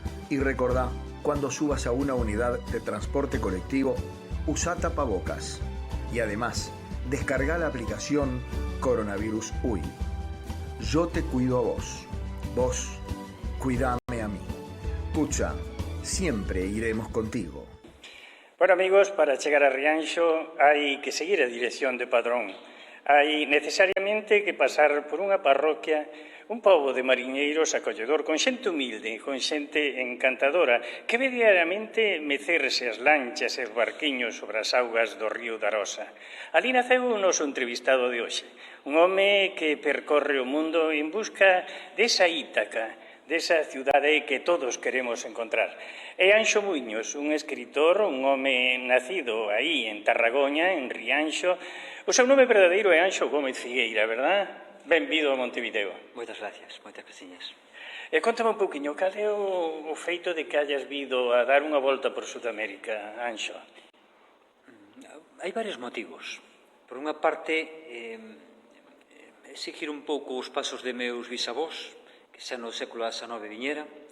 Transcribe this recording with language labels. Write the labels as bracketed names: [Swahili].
[Spanish] Y recordá, cuando subas a una unidad de transporte colectivo, usa tapabocas. Y además, descarga la aplicación Coronavirus UI. Yo te cuido a vos. Vos, cuidame a mí. Pucha, siempre iremos contigo. [Galician] Bueno, amigos, para chegar a Rianxo hai que seguir a dirección de Padrón. Hai necesariamente que pasar por unha parroquia, un pobo de mariñeiros acolledor, con xente humilde, con xente encantadora, que ve diariamente mecerse as lanchas e os barquiños sobre as augas do río da Rosa. Ali naceu o noso entrevistado de hoxe, un home que percorre o mundo en busca desa Ítaca, desa cidade que todos queremos encontrar. É Anxo Muiños, un escritor, un home nacido aí en Tarragoña, en Rianxo. O seu nome verdadeiro é Anxo Gómez Figueira, verdad? Benvido a Montevideo. Moitas gracias, moitas graciñas. E contame un pouquiño, cal é o feito de que hayas vido a dar unha volta por Sudamérica, Anxo? Hai varios motivos. Por unha parte, seguir un pouco os pasos de meus bisavós, que xa no século XIX viñera.